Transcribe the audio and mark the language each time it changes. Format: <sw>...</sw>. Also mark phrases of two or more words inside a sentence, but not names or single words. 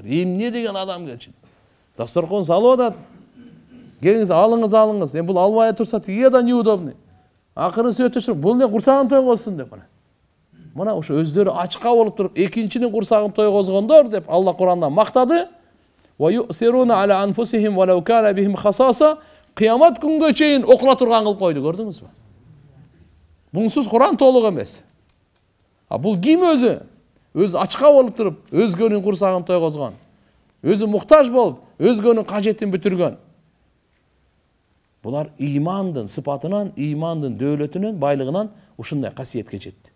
<ky>Эмне деген адам келчи? Дасторкон салып атат. Келиңиз, алыңыз. Бул албай турса тиги да неудобный. Акырын сөтөшүр, бул не курсагын тойгозсун деп мына. Мына ошо өздөрү ачка болуп туруп, экинчинин курсагын тойгозгондор деп Алла Куранда мактады.</ky> <ar>ويؤثرون على أنفسهم ولو كان بهم خصاصة.</ar> <ky>Кыямат күнгө чейин окула турган кылып койду, көрдүңүзбү? Бунсуз Куран толук эмес. Бул ким өзү? Өзү ачка болуп туруп, өзгөнүн курсагын тойгозгон. Өзү муктаж болуп, өзгөнүн кажетин бүтүргөн. Булар имандын сыпатынан, имандын дөөлөтүнөн, байлыгынан ушундай касиетке жетти.</ky>